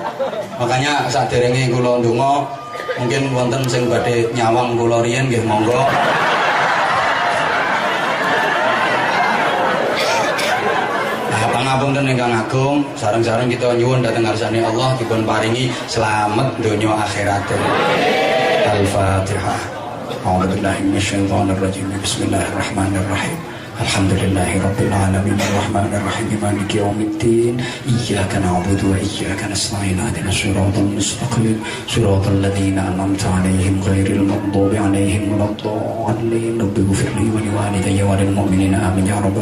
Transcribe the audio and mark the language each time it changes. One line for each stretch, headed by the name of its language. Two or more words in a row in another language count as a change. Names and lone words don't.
Javanese: Makanya saderenge kula ndonga mungkin wonten sing badhe nyawang kula riyen nggih monggo. Pangapunten ingkang agung, sareng-sareng kita nyuwun dhateng ngarsane Allah dipun paringi selamat donya akhirat.
Arabic: الفاتحة. أعوذ بالله من الشيطان الرجيم بسم الله الرحمن الرحيم. الحمد لله رب العالمين الرحمن الرحيم مالك يوم الدين إياك نعبد وإياك نستعين اهدنا الصراط المستقيم صراط الذين أنعمت عليهم غير المغضوب عليهم ولا الضالين رب اغفر لي ولوالدي وللمؤمنين آمين يا رب